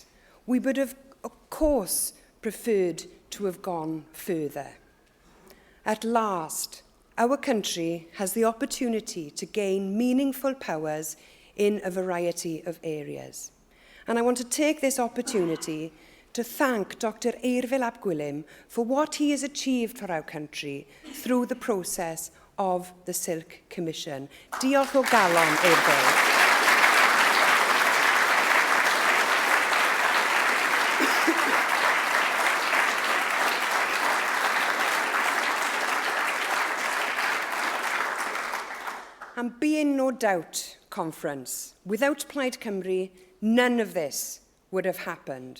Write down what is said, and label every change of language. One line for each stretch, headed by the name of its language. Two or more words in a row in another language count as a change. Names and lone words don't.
English: We would have, of course, preferred to have gone further. At last, our country has the opportunity to gain meaningful powers in a variety of areas. And I want to take this opportunity to thank Dr. Araith ap Gwilym for what he has achieved for our country through the process of the Silk Commission.
Welsh: Diolch o galon, Araith.
English: And be in no doubt, conference, without Plaid Cymru, none of this would have happened.